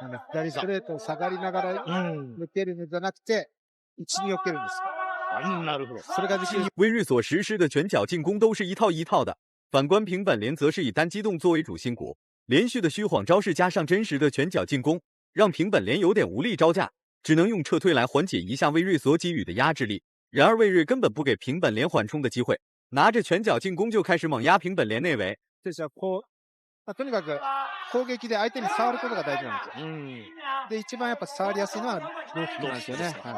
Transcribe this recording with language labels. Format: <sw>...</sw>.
<ja>左ストレートを下がりながら抜けるのじゃなくて、内に避けるんです。なるほど。それができる。</ja> <zh>魏瑞所实施的拳脚进攻都是一套一套的，反观平本莲则是以单机动作为主心骨，连续的虚晃招式加上真实的拳脚进攻，让平本莲有点无力招架，只能用撤退来缓解一下魏瑞所给予的压制力。然而魏瑞根本不给平本莲缓冲的机会，拿着拳脚进攻就开始猛压平本莲内围。</zh> <ja>ですよ、こう、とにかく攻撃で相手に触ることが大事なんですよ。で、一番やっぱ触りやすいのはローキックなんですよね。</ja>